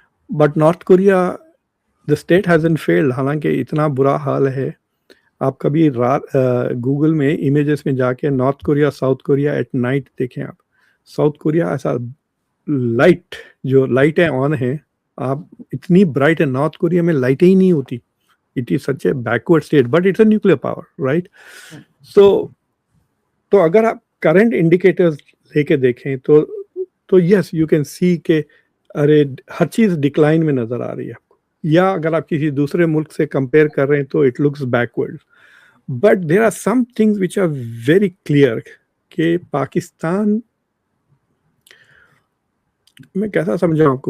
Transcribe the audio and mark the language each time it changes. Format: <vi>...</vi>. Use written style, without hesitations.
<en>but North Korea, the state hasn't failed,</en> <ur>حالانکہ اتنا برا حال ہے. آپ کبھی گوگل میں امیجز میں جا کے north Korea south Korea at night دیکھیں آپ. ساؤتھ کوریا ایسا لائٹ, جو لائٹیں آن ہیں, آپ اتنی برائٹ ہے. نارتھ کوریا میں لائٹیں ہی نہیں ہوتی.</ur> <en>It is such a backward state, but it's a nuclear power, right?</en> <ur>تو اگر آپ کرنٹ انڈیکیٹرز لے کے دیکھیں تو</ur> <en>yes you can see</en> <ur>کہ ارے ہر چیز ڈکلائن میں نظر آ رہی ہے آپ کو, یا اگر آپ کسی دوسرے ملک سے کمپیئر کر رہے ہیں تو</ur> <en>It looks backward. But there are some things which are very clear</en> <ur>کہ پاکستان, میں کیسا سمجھاؤں آپ کو.</ur>